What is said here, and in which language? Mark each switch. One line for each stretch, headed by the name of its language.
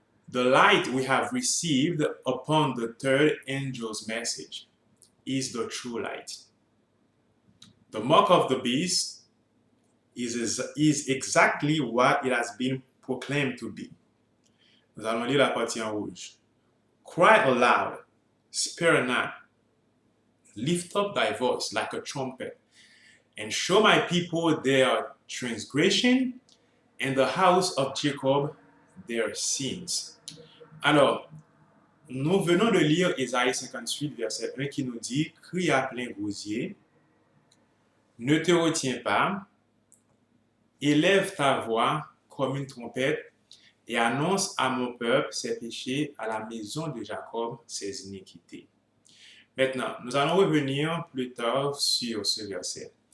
English: The light we have received upon the 3rd angel's message is the true light. The mark of the beast is exactly what it has been proclaimed to be.
French: Nous allons lire la partie en rouge.
English: Cry aloud, spare not. Lift up thy voice like a trumpet, and show my people their transgression, and the house of Jacob their sins.
French: Alors, nous venons de lire Ésaïe 58, verset 1, qui nous dit « Crie à plein gosier, ne te retiens pas, élève ta voix comme une trompette, et annonce à mon peuple ses péchés, à la maison de Jacob ses iniquités. » Maintenant, nous allons revenir plus tard sur ce verset.